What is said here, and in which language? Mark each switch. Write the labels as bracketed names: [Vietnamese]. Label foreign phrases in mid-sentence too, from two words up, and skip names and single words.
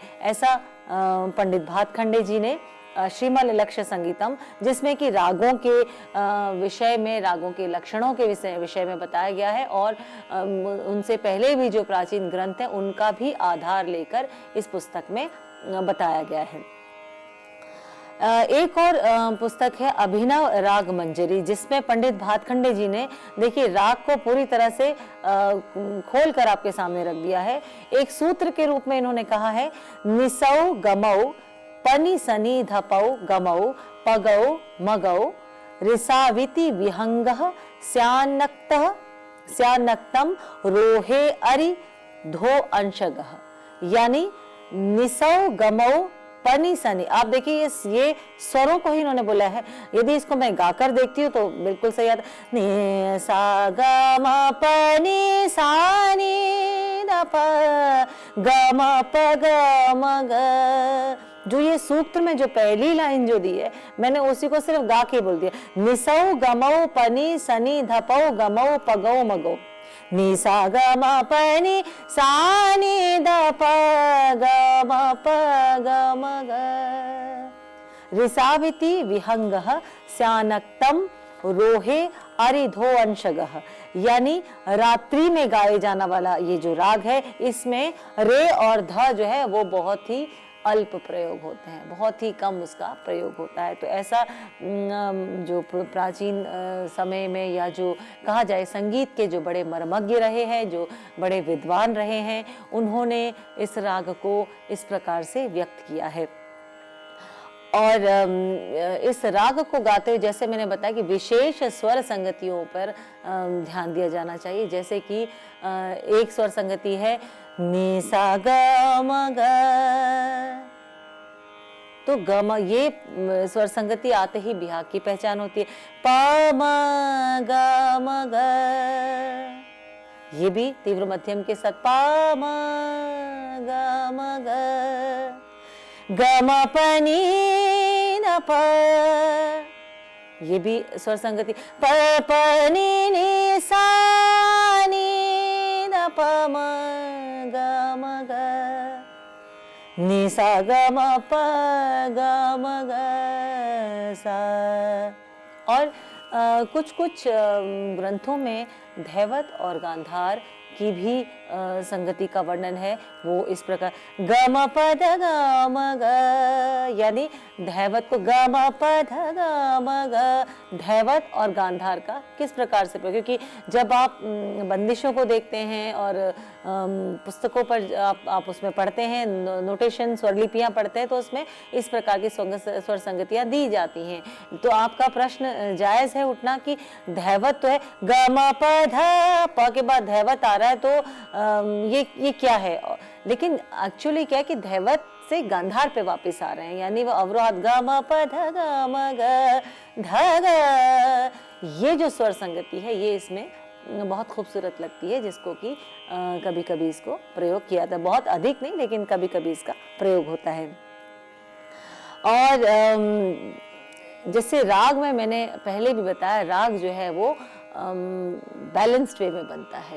[Hindi] ऐसा पंडित भातखंडे जी ने श्रीमल्ल लक्ष्य संगीतम, जिसमें कि रागों के विषय में, रागों के लक्षणों के विषय में बताया गया है, और उनसे पहले भी जो प्राचीन ग्रंथ हैं उनका भी आधार लेकर इस पुस्तक में बताया गया है। एक और पुस्तक है अभिनव राग मंजरी, जिसमें पंडित भातखंडे जी ने देखिए राग को पूरी तरह से खोल कर आपके सामने रख दिया है। एक सूत्र के रूप में इन्होंने कहा है, [Sanskrit] निसौ गमौ पनी सनी धपौ गमौ पगौ मगौ रिसाविति विहंगः स्यान्नक्तम रोहे अरि धो अंशगः, यानी निसौ गमौ पनी सनी। [Hindi] आप देखिए ये स्वरों को ही इन्होंने बोला है। यदि इसको मैं गाकर देखती हूँ तो बिल्कुल सही आता, नि सा ग म प नि सा नि द प ग म प ग म ग। जो ये सूत्र में जो पहली लाइन जो दी है मैंने उसी को सिर्फ गा के बोल दिया, [Sanskrit] निसौ गमौ पनी सनी धपौ गमौ पगौ मगौ, [Hindi] नि सा ग म प नि सा नि द प ग म प ग म ग। [Sanskrit] रिसाविति विहंगः स्यानक्तम रोहे अरिधो अंशगः, [Hindi] यानी रात्रि में गाए जाना वाला ये जो राग है इसमें रे और ध जो है वो बहुत ही अल्प प्रयोग होते हैं, बहुत ही कम उसका प्रयोग होता है। तो ऐसा जो प्राचीन समय में, या जो कहा जाए संगीत के जो बड़े मर्मज्ञ रहे हैं, जो बड़े विद्वान रहे हैं, उन्होंने इस राग को इस प्रकार से व्यक्त किया है। और इस राग को गाते हुए जैसे मैंने बताया कि विशेष स्वर संगतियों पर ध्यान दिया जाना चाहिए। जैसे कि एक स्वर संगति है नि सा ग म ग, तो ग म, ये स्वर संगति आते ही बिहाग की पहचान होती है। प म ग म ग, ये भी तीव्र मध्यम के साथ प म ग म ग। ग म प नि न प, ये भी स्वर संगति। प प नि नि सा नि द प म ग म ग। नि सा ग म प ग म ग सा। और कुछ कुछ ग्रंथों में धैवत और गांधार की भी संगति का वर्णन है। वो इस प्रकार ग म प ध ग म ग, यानी धैवत को ग म प ध ग म ग, धैवत और गांधार का किस प्रकार से प्रयोग, क्योंकि जब आप बंदिशों को देखते हैं और पुस्तकों पर आप उसमें पढ़ते हैं, नोटेशन स्वरलिपियां पढ़ते हैं, तो उसमें इस प्रकार की स्वर संगतियां दी जाती हैं। तो आपका प्रश्न जायज है उठना कि धैवत तो है ग म प ध, प के बाद धैवत आ रहा है, तो ये क्या है। लेकिन एक्चुअली क्या है कि धैवत से गांधार पे वापस आ रहे हैं, यानी वो अवरोहात ग म प ध ग म ग ध ग, ये जो स्वर संगति है ये इसमें बहुत खूबसूरत लगती है, जिसको कि कभी कभी इसको प्रयोग किया जाता है, बहुत अधिक नहीं लेकिन कभी कभी इसका प्रयोग होता है। और जैसे राग में मैंने पहले भी बताया, राग जो है वो [English] balanced way [Hindi] में बनता है।